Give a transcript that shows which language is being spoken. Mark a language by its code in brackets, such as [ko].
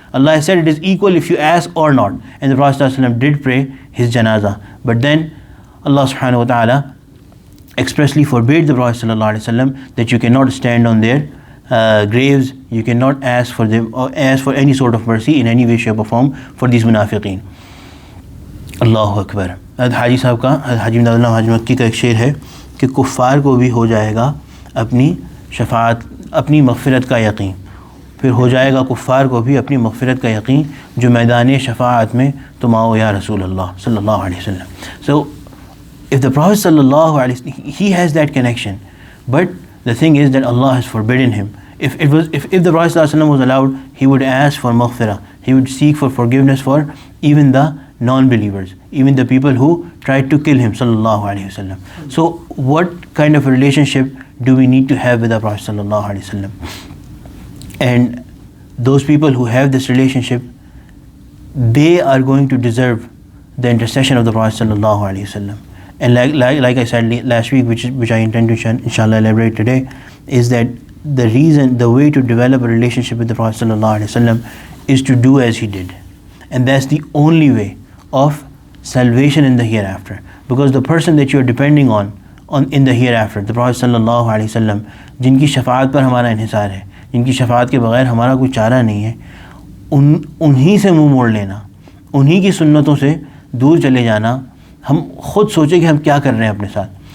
[en] Allah has said it is equal if you ask or not. And the Prophet ﷺ did pray his janazah. But then Allah subhanahu wa ta'ala expressly forbade the Prophet ﷺ that you cannot stand on their graves, you cannot ask for them or ask for any sort of mercy in any way, shape or form for these munafiqeen. Allahu Akbar. [ur] حاجی صاحب کا, حاجی امداد اللہ حاجی مکی کا ایک شعر ہے کہ کفار کو بھی ہو جائے گا اپنی شفاعت, اپنی مغفرت کا یقین, پھر ہو جائے گا کفار کو بھی اپنی مغفرت کا یقین جو میدان شفاعت میں تم آؤ یا رسول اللہ صلی اللہ علیہ وسلم. [en] So if the Prophet sallallahu alaihi wasallam, he has that connection, but the thing is that Allah has forbidden him. If the Prophet sallallahu alaihi wasallam was allowed, he would ask for maghfirah, he would seek for forgiveness for even the non-believers, even the people who tried to kill him sallallahu alaihi wasallam. So what kind of a relationship do we need to have with the Prophet sallallahu alaihi wasallam? And those people who have this relationship, they are going to deserve the intercession of the Prophet sallallahu alaihi wasallam. And like I said last week, which I intend to inshallah elaborate today, is that the way to develop a relationship with the Prophet sallallahu alaihi wasallam is to do as he did, and that's the only way of salvation in the hereafter. Because the person that you are depending on in the hereafter, the Prophet sallallahu alaihi wasallam, [ur] جن کی شفاعت پر ہمارا انحصار ہے, جن کی شفاعت کے بغیر ہمارا کوئی چارہ نہیں ہے, انہی سے منہ موڑ لینا, انہی کی سنتوں سے دور چلے جانا, ہم خود سوچیں کہ ہم کیا کر رہے ہیں اپنے ساتھ.